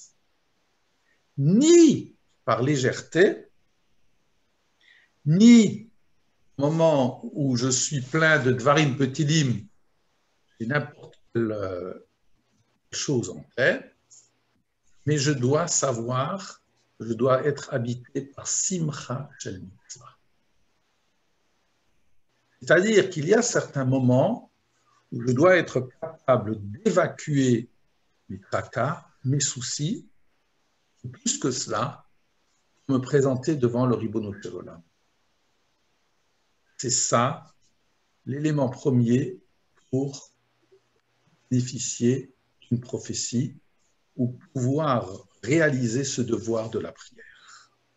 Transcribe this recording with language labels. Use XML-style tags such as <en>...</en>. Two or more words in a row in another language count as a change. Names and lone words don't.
<fr>ni par légèreté, ni au moment où je suis plein de</fr> <he>dvarim petilim,</he> <fr>j'ai n'importe quelle chose en tête, mais je dois savoir, je dois être habité par</fr> <he>simcha shel mitzvah.</he> <fr>C'est-à-dire qu'il y a certains moments où je dois être capable d'évacuer mes tracas, mes soucis, et plus que cela, me présenter devant le</fr> <he>Ribono Shel Olam.</he> <fr>C'est ça l'élément premier pour bénéficier d'une prophétie ou pouvoir réaliser ce devoir de la prière.</fr>